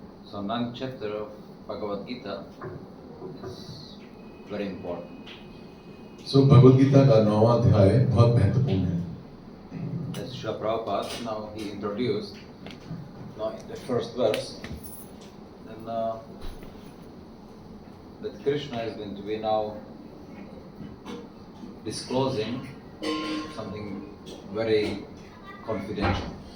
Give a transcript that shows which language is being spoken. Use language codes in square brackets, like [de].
[en] So, ninth chapter of Bhagavad Gita is very important. [hi] So, Bhagavad Gita का 9वां अध्याय बहुत महत्वपूर्ण है। [en] As Srila Prabhupada, now he introduced now in the first verse, then that Krishna is going to be now disclosing something very confidential.